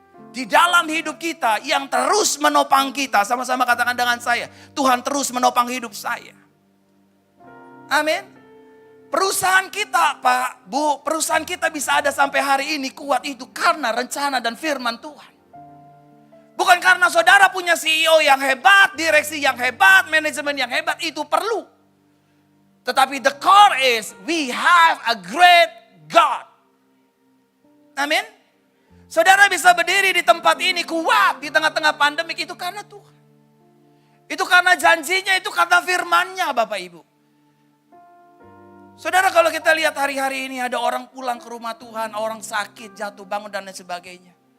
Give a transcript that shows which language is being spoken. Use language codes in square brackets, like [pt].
[id] Di dalam hidup kita yang terus menopang kita. Sama-sama katakan dengan saya, Tuhan terus menopang hidup saya. Amin. Perusahaan kita Pak, Bu, perusahaan kita bisa ada sampai hari ini kuat itu karena rencana dan firman Tuhan. Bukan karena saudara punya CEO yang hebat, direksi yang hebat, manajemen yang hebat, itu perlu. Tetapi [en] the core is, we have a great God. [id] Amin. Saudara bisa berdiri di tempat ini kuat di tengah-tengah pandemik itu karena Tuhan. Itu karena janjinya, itu karena firman-Nya Bapak Ibu. Saudara kalau kita lihat hari-hari ini ada orang pulang ke rumah Tuhan, orang sakit, jatuh bangun dan lain sebagainya.